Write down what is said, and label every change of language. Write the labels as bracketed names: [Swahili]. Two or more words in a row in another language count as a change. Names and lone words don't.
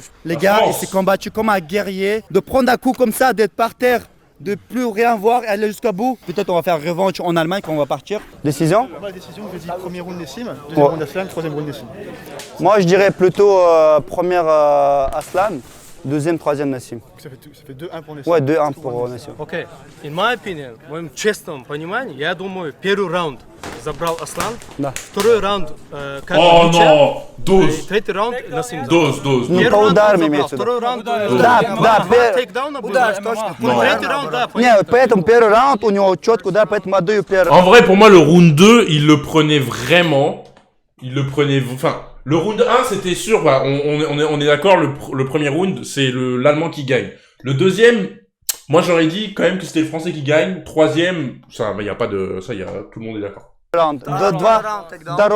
[French] Les gars, il s'est combattu comme un guerrier. De prendre un coup comme ça, d'être par terre, de plus rien voir et aller jusqu'au bout. Peut-être on va faire revanche en Allemagne quand on va partir. Décision? Décision, je dis premier round Nassim, deuxième round Aslan, troisième round Nassim. Moi, je dirais plutôt première Aslan, deuxième, troisième Nassim. Ça fait 2-1 pour Nassim. Ouais, 2-1 pour Nassim. [English] Okay, in my opinion, [Russian] в моем честном понимании, я думаю, первый раунд забрал Аслан, второй раунд [French] Oh non! Dose! [Russian] третий раунд Насим. [French] Dose. [Russian] Ну, по ударам имеется в виду. Второй раунд Да, тейкдауна был. Третий раунд, да. Нет, поэтому первый раунд у него четко удар, поэтому отдаю первый. [French] En vrai, pour moi, le round 2, il le prenait vraiment. Enfin, le round 1, c'était sûr. Bah, on est d'accord, le premier round, c'est l'Allemand qui gagne. Le deuxième, moi, j'aurais dit quand même que c'était le Français qui gagne. Troisième, ça, bah, y a pas de... Ça, tout le monde est d'accord.